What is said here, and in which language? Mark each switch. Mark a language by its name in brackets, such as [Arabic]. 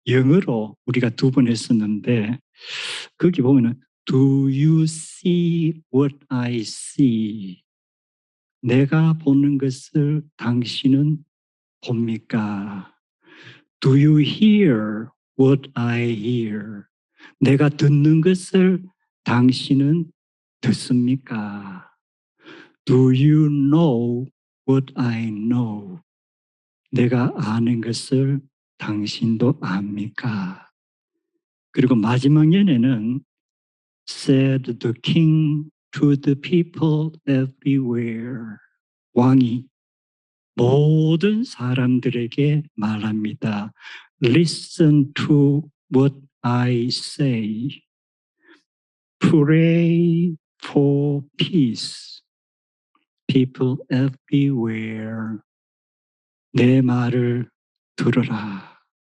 [Korean] 영어로 우리가 2번 했었는데 거기 보면은 [English] Do you see what I see? [Korean] 내가 보는 것을 당신은 봅니까? [English] Do you hear what I hear? [Korean] 내가 듣는 것을 당신은 듣습니까? [English] Do you know what I know? [Korean] 내가 아는 것을 당신도 압니까? 그리고 마지막 연에는 [English] said the king to the people everywhere. [Korean] 왕이 모든 사람들에게 말합니다. [English] Listen to what I say. Pray for peace. People everywhere. [Korean] 내 말을 들으라.